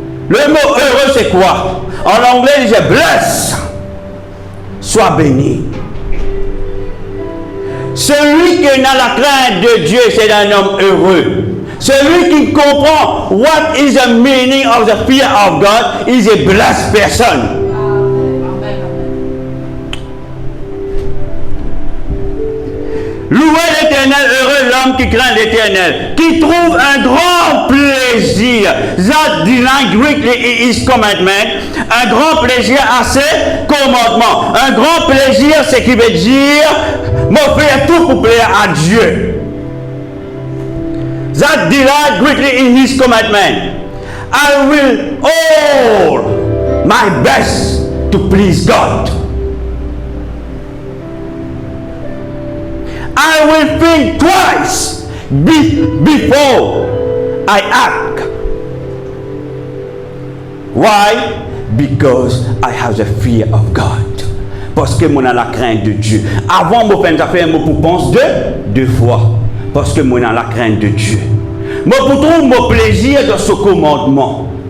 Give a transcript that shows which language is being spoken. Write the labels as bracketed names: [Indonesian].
[French] Le mot heureux c'est quoi? En anglais il dit bless. soit béni. Celui qui a la crainte de Dieu, c'est un homme heureux. Celui qui comprend [English] what is the meaning of the fear of God is a blessed person. [French] Louez l'Éternel, heureux l'homme qui craint l'Éternel, qui trouve un grand plaisir. [English] That delight greatly in his commandment. [French] Un grand plaisir à ses commandements. Un grand plaisir, c'est qui veut dire, m'offrir tout pour plaire à Dieu. [English] That delight greatly in his commandment. I will all my best to please God. I will think twice before I act. Why? Because I have the fear of God. [French] Parce que moi, j'ai la crainte de Dieu. Avant, moi, je fais un mot pour penser deux fois. Parce que moi, j'ai la crainte de Dieu. Moi, pour trouver mon plaisir dans ce commandement.